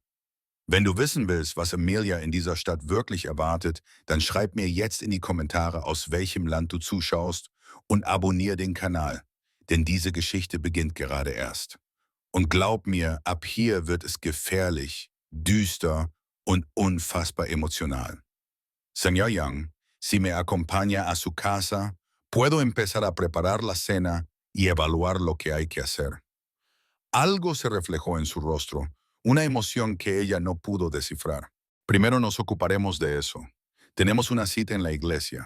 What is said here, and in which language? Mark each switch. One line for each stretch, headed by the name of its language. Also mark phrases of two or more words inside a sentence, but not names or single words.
German: Wenn du wissen willst, was Amelia in dieser Stadt wirklich erwartet, dann schreib mir jetzt in die Kommentare, aus welchem Land du zuschaust und abonniere den Kanal. denn diese Geschichte beginnt gerade erst. Und glaub mir, ab hier wird es gefährlich, düster und unfassbar emocional.
Spanish: Señor Young, si me acompaña a su casa, puedo empezar a preparar la cena y evaluar lo que hay que hacer. Algo se reflejó en su rostro, una emoción que ella no pudo descifrar. Primero nos ocuparemos de eso. Tenemos una cita en la iglesia.